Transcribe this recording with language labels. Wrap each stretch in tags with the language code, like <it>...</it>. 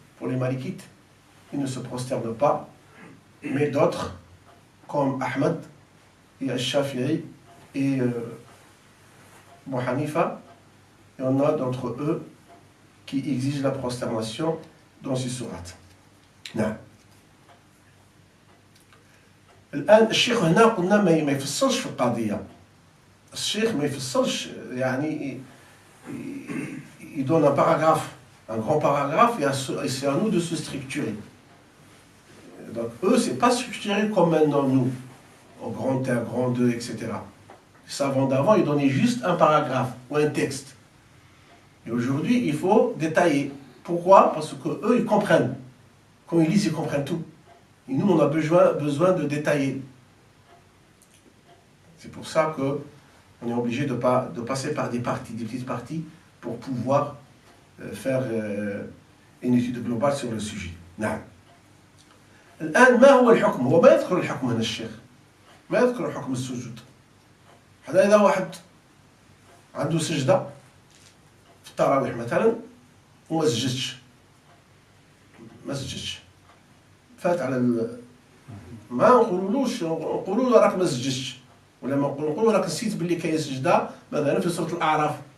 <fr>Pour les Malikites, ils ne se prosternent pas. Mais d'autres, comme Ahmad, et Al-Shafi'i et Abu Hanifa, il y en a d'entre eux qui exigent la prosternation dans ces sourates.</fr> <ar>نعم. الآن الشيخ هنا قلنا ما يفصلش في القضية. الشيخ ما يفصلش يعني</ar> <fr>il donne un paragraphe, un grand paragraphe et c'est à nous de se structurer. Donc eux, c'est pas structuré comme maintenant nous. Au grand 1, grand 2, etc. Les savants d'avant, ils donnaient juste un paragraphe ou un texte. Et aujourd'hui, il faut détailler. Pourquoi? Parce qu'eux, ils comprennent. Quand ils lisent, ils comprennent tout. Et nous, on a besoin de détailler. C'est pour ça qu'on est obligé de passer par des petites parties, pour pouvoir faire une étude globale sur le sujet.</fr> <ar>نعم. الآن ما هو الحكم؟ هو ما يذكر الحكم هنا الشيخ. ما يذكر حكم السجود. هذا إذا واحد عنده سجدة في التراويح مثلا وما سجدش، فات على ما نقولولوش، نقولوا له راك ما سجدتش، ولا ما نقولوا راك نسيت باللي كاين سجدة مثلا في سورة الأعراف.</ar>